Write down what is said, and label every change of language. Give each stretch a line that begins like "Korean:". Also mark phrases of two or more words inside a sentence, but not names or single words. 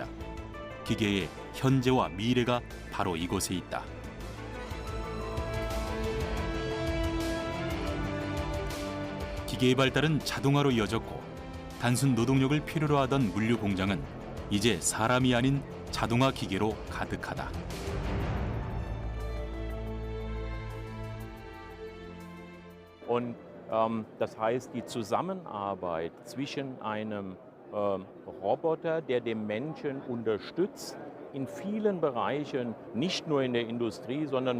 Korean: 기계의 현재와 미래가 바로 이곳에 있다. 기계의 발달은 자동화로 이어졌고 단순 노동력을 필요로 하던 물류 공장은 이제 사람이 아닌 자동화 기계로 가득하다.
German: Und das heißt, die Zusammenarbeit zwischen einem Roboter, der den Menschen unterstützt, in vielen Bereichen, nicht nur in der Industrie, sondern